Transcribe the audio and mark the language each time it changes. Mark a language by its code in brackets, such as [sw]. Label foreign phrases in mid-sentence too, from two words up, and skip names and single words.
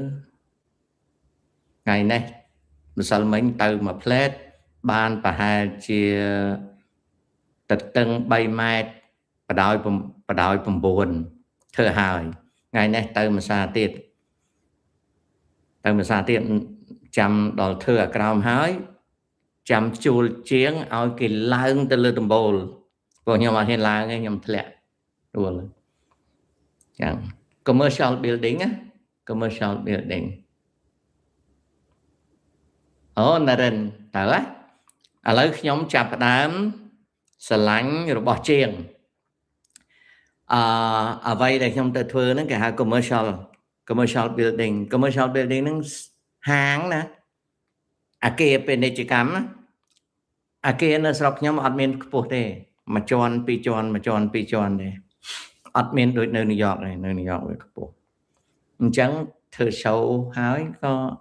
[km] ថ្ងៃនេះម្សិលមិញទៅមួយផ្លែតបានប្រហែលជាទទឹង3ម៉ែត្របដោយ 9ធ្វើហើយថ្ងៃនេះទៅមួយសាទៀតចាំដល់ធ្វើអាក្រោមហើយចាំជួលជាងឲ្យគេឡើងទៅលើដំបូលព្រោះខ្ញុំអត់ហ៊ានឡើងទេខ្ញុំធ្លាក់ដួលចឹង [en] commercial building [km] អូណារិនតើឥឡូវខ្ញុំចាប់ផ្ដើមស្រឡាញ់របស់ជាងអ្វីដែលខ្ញុំទៅធ្វើហ្នឹងគេ ហៅ [en] commercial building [km] ហ្នឹងហាងណាអគារពាណិជ្ជកម្មអគារនៅស្រុកខ្ញុំអត់មានខ្ពស់ទេមួយជាន់ពីរជាន់ទេអត់មានដូចនៅញូវយ៉កទេនៅញូវយ៉កវាខ្ពស់អញ្ចឹងធ្វើ show ហើយក៏